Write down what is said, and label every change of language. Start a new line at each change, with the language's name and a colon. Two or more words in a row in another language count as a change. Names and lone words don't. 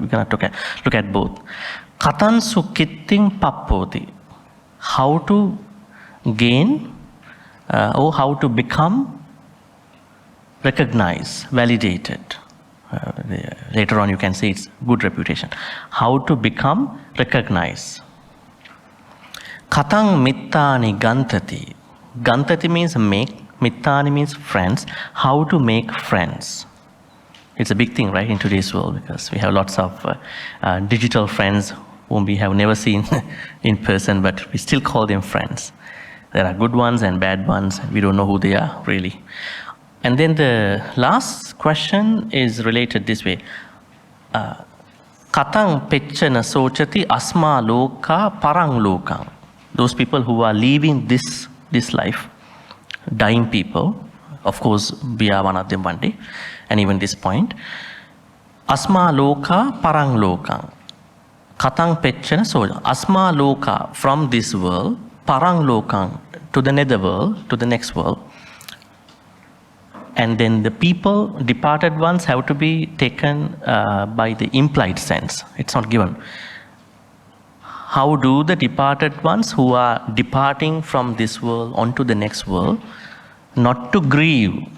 English: We're going to look at both.
Pali: Katan sukitting pappoti,
English: how to gain or how to become recognized, validated. Later on you can say it's good reputation. How to become recognized.
Pali: Katang mittani gantati.
English: Gantati means make. Mittani means friends. How to make friends. It's a big thing, right, in today's world, because we have lots of digital friends whom we have never seen in person, but we still call them friends. There are good ones and bad ones. We don't know who they are, really. And then the last question is related this way.
Pali: Katang pechana sochati asma loka parang lokang.
English: Those people who are leaving this life, dying people, of course we are one of them one day, and even this point.
Pali: Asma loka parang lokang. Katang pechana soja. Asma loka,
English: from this world,
Pali: parang lokang,
English: to the nether world, to the next world. and then the people, departed ones, have to be taken by the implied sense. It's not given. How do the departed ones who are departing from this world onto the next world not to grieve?